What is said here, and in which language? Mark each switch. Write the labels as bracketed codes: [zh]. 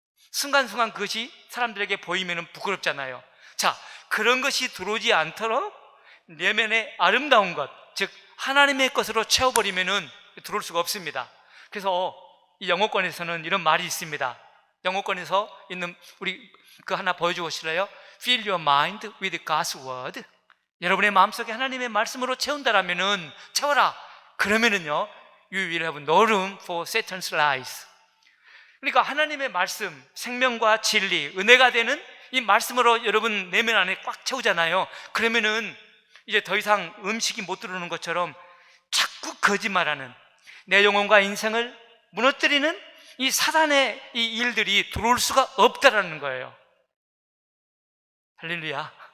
[ko] 순간순간 그것이 사람들에게 보이면 부끄럽잖아요. 자, 그런 것이 들어오지 않도록 내면의 아름다운 것, 즉 하나님의 것으로 채워버리면은 들어올 수가 없습니다. 그래서 이 영어권에서는 이런 말이 있습니다. 영어권에서 있는 우리 하나 보여주실래요? [en] Fill your mind with God's word. [ko] 여러분의 마음속에 하나님의 말씀으로 채운다라면은, 채워라. 그러면은요, [en] you will have no room for Satan's lies. [ko] 그러니까 하나님의 말씀, 생명과 진리, 은혜가 되는 이 말씀으로 여러분 내면 안에 꽉 채우잖아요. 그러면은 이제 더 이상 음식이 못 들어오는 것처럼 자꾸 거짓말하는, 내 영혼과 인생을 무너뜨리는 이 사단의 이 일들이 들어올 수가 없다라는 거예요. 할렐루야.